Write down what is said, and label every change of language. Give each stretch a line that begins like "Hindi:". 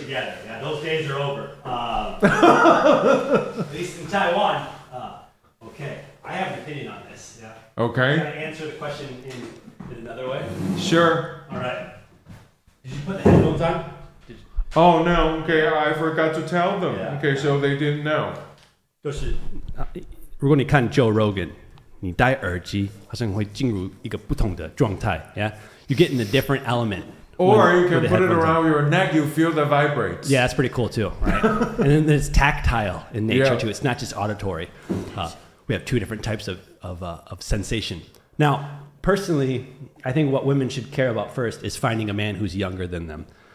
English: Yeah, those days are over. At least in Taiwan. Okay, I have an opinion on this. Yeah. Okay. Can I answer the question in another way? Sure. All right. Did you put the headphones on? Oh no, okay, I forgot to tell them. Yeah. Okay, so they didn't know.
Chinese: 就是如果你看 Joe Rogan， 你戴耳机好像会进入一个不同的状态 ，
English: Yeah, you get in a different element. Or you can put it around your neck, you feel that vibrates. Yeah, that's pretty cool too, right? And then there's tactile in nature too. Yeah. It's not just auditory. We have two different types of sensation. Now, personally, I think what women should care about first is finding a man who's younger than them.